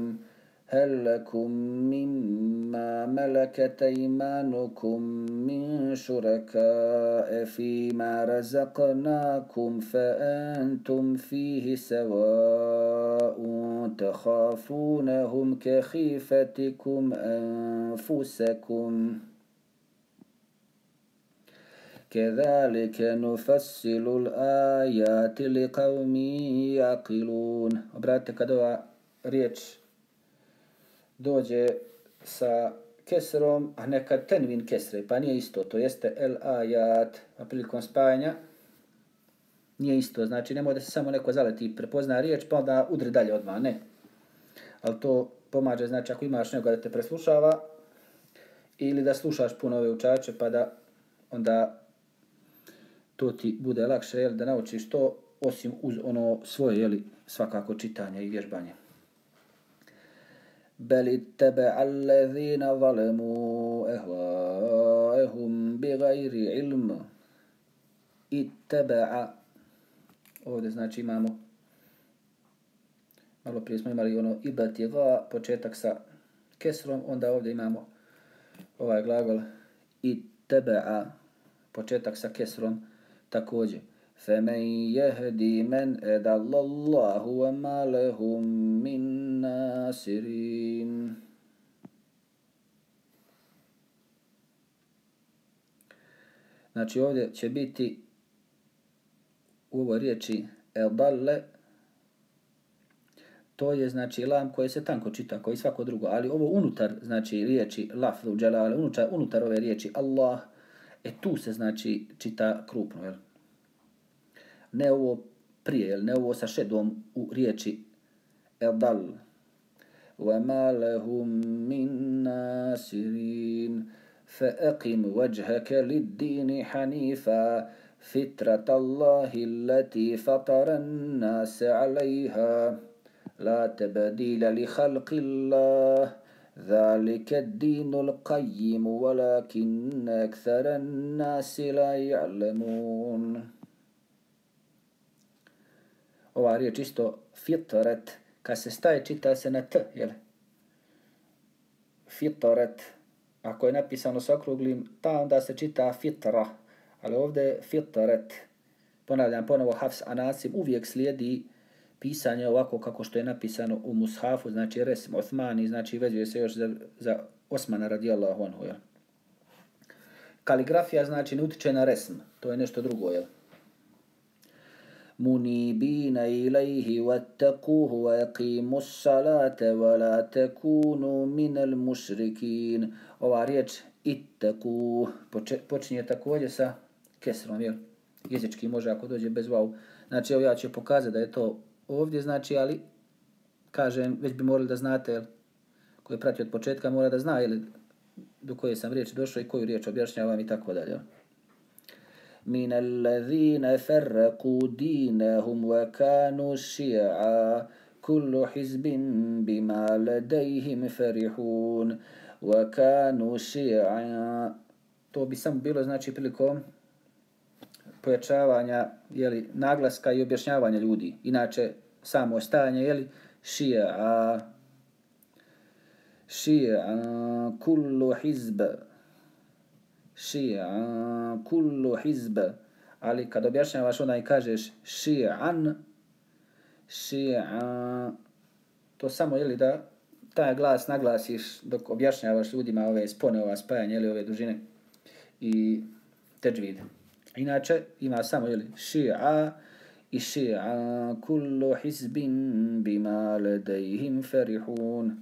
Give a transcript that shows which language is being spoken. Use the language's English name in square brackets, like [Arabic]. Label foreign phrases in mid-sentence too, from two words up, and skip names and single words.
[Arabic] هَلْ لَكُم مِّمَّا مَلَكَتْ أَيْمَانُكُم مِّن شُرَكَاءَ فِيمَا رَزَقْنَاكُمْ فَأَنْتُمْ فِيهِ سَوَاءٌ تَخَافُونَهُمْ كَخِيفَتِكُمْ أَنفُسَكُمْ كَذَلِكَ نُفَصِّلُ الْآيَاتِ لِقَوْمٍ يَعْقِلُونَ. [Bosnian] Obratite kad ova riječ dođe sa kesrom, a nekad tenvin kesre, pa nije isto, to jeste [Arabic] الآيات, [Bosnian] a prilikom spajanja nije isto, znači nemoj da se samo neko zaleti i prepozna riječ pa onda udri dalje odmah, ne. Ali to pomaže, znači ako imaš nekoga da te preslušava ili da slušaš puno ove učače pa da onda to ti bude lakše da naučiš to, osim uz ono svoje svakako čitanje i vježbanje. [Arabic] بل اتبع الذين ظلموا أهواءهم بغير علم اتبع. [Bosnian] Ovdje znači imamo, malo prije smo imali ono ibatiga, početak sa kesrom, onda ovdje imamo ovaj glagol اتبع, početak sa kesrom također. [Arabic] فَمَنْ يَهْدِي مَنْ أَضَلَّ اللَّهُ وَمَا لَهُم مِّن نَاصِرِينَ. [Bosnian] Znači ovdje će biti u ovoj riječi edalle, to je znači lam koje se tanko čita, kao i svako drugo, ali ovo unutar znači riječi [Arabic] لفظ الجلالة, [Bosnian] unutar ove riječi Allah, tu se znači čita krupno, jel? Ne ovo prije, ne ovo sa šedom u riječi edal. [Arabic] وَمَا لَهُم مِّن نَاصِرِينَ فَأَقِمْ وَجْهَكَ لِلدِّينِ حَنِيفًا فِطْرَةَ اللَّهِ الَّتِي فَطَرَ النَّاسَ عَلَيْهَا لَا تَبْدِيلَ لِخَلْقِ اللَّهِ ذَلِكَ الدِّينُ الْقَيِّمُ وَلَكِنَّ أَكْثَرَ النَّاسِ لَا يَعْلَمُونَ. [Bosnian] Ova riječ isto fitret, kad se staje čita se na t, jel? Fitret, ako je napisano s okruglim ta, onda se čita fitra, ali ovdje fitret. Ponavljam ponovo, Hafs Anasim uvijek slijedi pisanje ovako kako što je napisano u mushafu, znači resm Osmani, znači vezuje se još za Osmana [Arabic] رضي الله عنه, [Bosnian] jel? Kaligrafija znači ne utiče na resm, to je nešto drugo, jel? [Arabic] منيبين إليه واتقوه ويقيموا الصلاة ولا تكونوا من المشركين. [Bosnian] Ova riječ ittaku počinje također sa kesrom, jel? Jezički može ako dođe bez vav. Znači evo ja ću pokazati da je to ovdje, znači, ali kažem, već bi morali da znate, jel? Ko je pratio od početka mora da zna, jel, do koje sam riječi došao i koju riječ objašnjavam i tako dalje. [Arabic] من الذين فرقوا دينهم وكانوا شيعا كل حزب بما لديهم فرحون وكانوا شيعا. [Bosnian] To bi samo bilo znači prilikom pojačavanja naglaska i objašnjavanja ljudi. Inače samo stajanje [Arabic] شيعا كل حزب شيعا كل حزب, [Bosnian] ali kad objašnjavaš onda i kažeš ši'an, to samo da taj glas naglasiš dok objašnjavaš ljudima ove spone, ova spajanja ove dužine i teđvid. Inače ima samo [Arabic] شيعا i شيعا كل حزب بما لديهم فرحون.